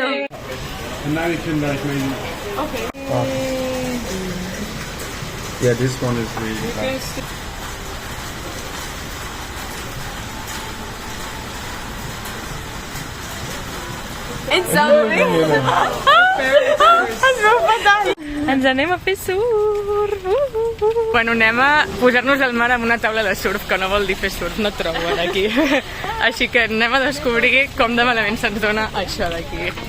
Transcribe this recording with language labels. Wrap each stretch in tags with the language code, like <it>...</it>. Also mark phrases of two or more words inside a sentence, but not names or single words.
<en>And now you can like maybe... Okay. Yeah, this one is really bad. It's something!</en> <ca>Es veu fatal! Ens anem a fer surf! Bueno, anem a posar-nos al mar amb una taula de surf, que no vol dir fer surf, no trobo aquí. Així que anem a descobrir com de malament se'ns dona això d'aquí.</ca>